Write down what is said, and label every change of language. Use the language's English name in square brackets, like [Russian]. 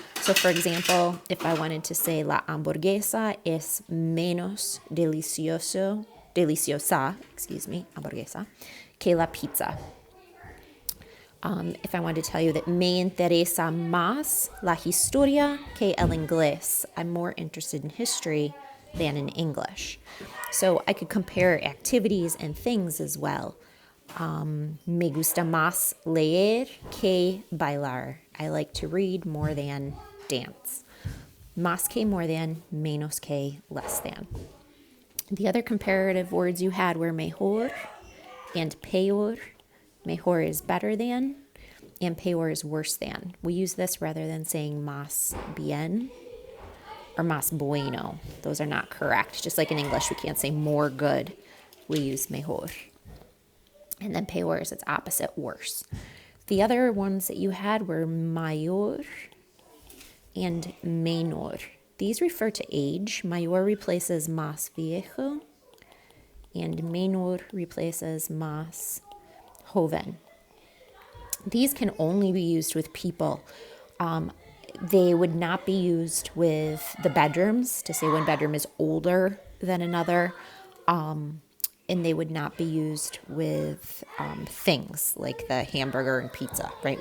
[English] So for example, if I wanted to say [Spanish] la hamburguesa es menos deliciosa, hamburguesa, que la pizza. [English] If I wanted to tell you that [Spanish] me interesa más la historia que el inglés, [English] I'm more interested in history than in English. So I could compare activities and things as well. [Spanish] Me gusta más leer que bailar. [English] I like to read more than dance. [Spanish] Más que [English] more than, [Spanish] menos que [English] less than. The other comparative words you had were mejor and peor. Mejor is better than, and peor is worse than. We use this rather than saying más bien or más bueno. Those are not correct. Just like in English, we can't say more good. We use mejor. And then peor is its opposite, worse. The other ones that you had were mayor and menor. These refer to age. Mayor replaces más viejo, and menor replaces más joven. These can only be used with people. They would not be used with the bedrooms to say one bedroom is older than another. And they would not be used with things like the hamburger and pizza, right?